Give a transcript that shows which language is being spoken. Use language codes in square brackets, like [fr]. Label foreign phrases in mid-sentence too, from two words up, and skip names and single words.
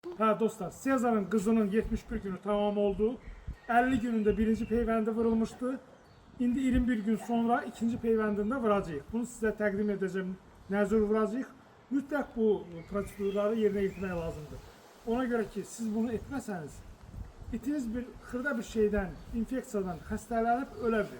[az] Ha dostlar, Sezar'ın kızının 71 günü tamam oldu. 50 gününde birinci peyvendi vurulmuştu. İndi 21 gün sonra ikinci peyvendinde vuracağıq. Bunu size təqdim edeceğim. Nəzir vuracağıq. Mütləq bu prosedurları yerine getirmək lazımdır. Ona göre ki siz bunu etmezseniz itiniz bir xırda bir şeyden, infeksiyadan xəstələnib ölə bilir.